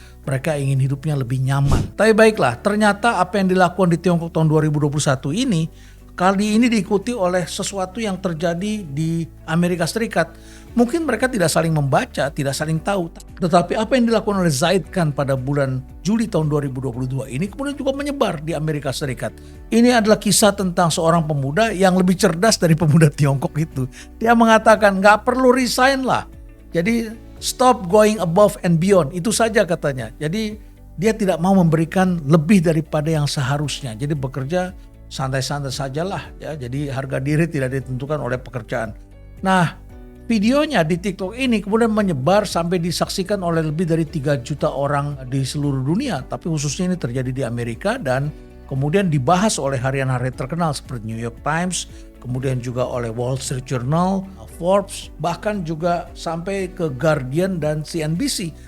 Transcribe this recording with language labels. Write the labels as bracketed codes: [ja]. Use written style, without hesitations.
[id] Mereka ingin hidupnya lebih nyaman. Tapi baiklah, ternyata apa yang dilakukan di Tiongkok tahun 2021 ini kali ini diikuti oleh sesuatu yang terjadi di Amerika Serikat. Mungkin mereka tidak saling membaca, tidak saling tahu. Tetapi apa yang dilakukan oleh Zaid Khan pada bulan Juli tahun 2022 ini kemudian juga menyebar di Amerika Serikat. Ini adalah kisah tentang seorang pemuda yang lebih cerdas dari pemuda Tiongkok itu. Dia mengatakan gak perlu resign lah. [en] Jadi stop going above and beyond. [id] Itu saja katanya. Jadi dia tidak mau memberikan lebih daripada yang seharusnya. Jadi bekerja santai-santai sajalah ya. Jadi harga diri tidak ditentukan oleh pekerjaan. Nah, videonya di TikTok ini kemudian menyebar sampai disaksikan oleh lebih dari 3 juta orang di seluruh dunia. Tapi khususnya ini terjadi di Amerika dan kemudian dibahas oleh harian-harian terkenal seperti New York Times, kemudian juga oleh Wall Street Journal, Forbes, bahkan juga sampai ke Guardian dan CNBC.